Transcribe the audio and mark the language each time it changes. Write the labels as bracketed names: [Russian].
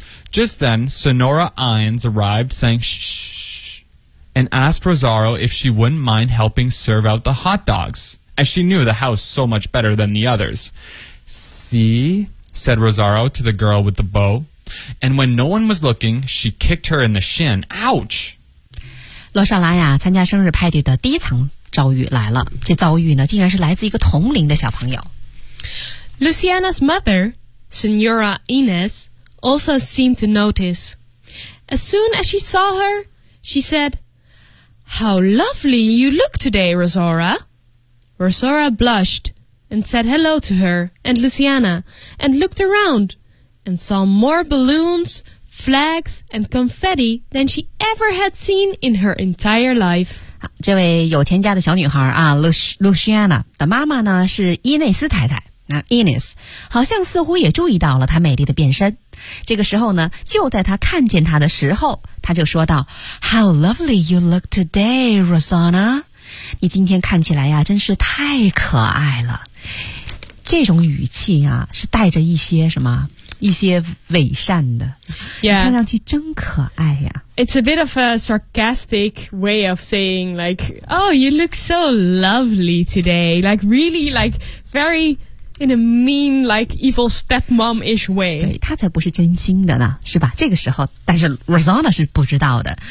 [English] Just then, Sonora Ines arrived, saying, shh, and asked Rosaro if she wouldn't mind helping serve out the hot dogs, as she knew the house so much better than the others. See, said Rosaro to the girl with the bow. And when no one was looking, she kicked her in the shin. Ouch! [Chinese] 罗莎拉呀，参加生日派对的第一场遭遇来了。这遭遇呢，竟然是来自一个同龄的小朋友。 [English] Luciana's mother... Senora Ines also seemed to notice. As soon as she saw her, she said, How lovely you look today, Rosora. Rosora blushed and said hello to her and Luciana and looked around and saw more balloons, flags, and confetti than she ever had seen in her entire life. [Chinese] 这位有钱家的小女孩啊 Luciana 的妈妈呢是伊内斯太太那 Ines 好像似乎也注意到了他美丽的变身。这个时候呢，就在他看见他的时候，他就说道 [English] How lovely you look today, Rosanna. [Chinese] 你今天看起来呀，真是太可爱了。这种语气啊，是带着一些什么？一些伪善的、 [English] yeah. [Chinese] 看上去真可爱呀。 [English] It's a bit of a sarcastic way of saying like, Oh, you look so lovely today. Like really like very in a mean like evil stepmom-ish way. [Chinese] 对，他才不是真心的呢，是吧？这个时候，但是 Rosanna 是不知道的。